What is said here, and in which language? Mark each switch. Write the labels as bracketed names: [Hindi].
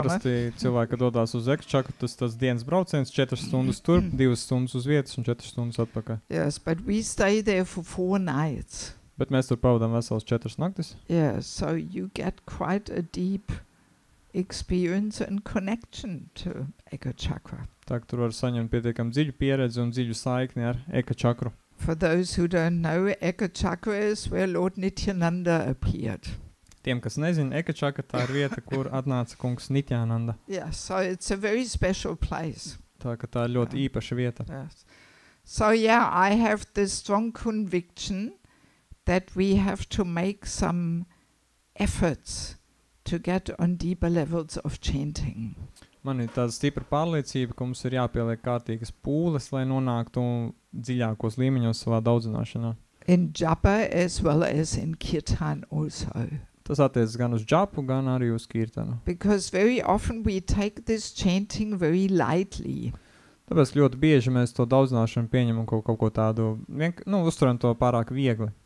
[Latvian] parasti cilvēki dodās uz Ekačakru, tas dienas brauciens, 4 stundas tur, 2 stundas uz vietas un 4 stundas atpakaļ. [English] Yes, but we stay there for 4 nights. [Latvian] Bet mēs tur pavadām veselas 4 naktis. [English] Yeah, so you get quite a deep experience and connection to Ekachakra. [Latvian] Tā ka tur var saņemt pietiekam dziļu pieredzi un dziļu saikni ar Ekačakru. [English] For those who don't know, Ekachakra is where Lord Nityananda appeared. [Latvian] Tiem, kas nezina, Ekačakra tā ir vieta, kur atnāca kungs Nityananda. [English] Yeah, so it's a very special place. [Latvian] Tā ka tā ir ļoti īpaša vieta. [English] Yes. So yeah, I have this strong conviction that we have to make some efforts to get on deeper levels of chanting. [Latvian] Man ir tāda stipra pārliecība, ka mums ir jāpieliek kārtīgas pūles, lai nonāktu dziļākos līmeņos savā daudzināšanā. [English] In japa as well as in kirtan also. [Latvian] Tas attiecas gan uz džapu, gan arī uz kirtanu. [English] Because very often we take this chanting very lightly. [Latvian] Tāpēc ļoti bieži mēs to daudzināšanu pieņemam kaut ko tādu, uzturam to pārāk viegli.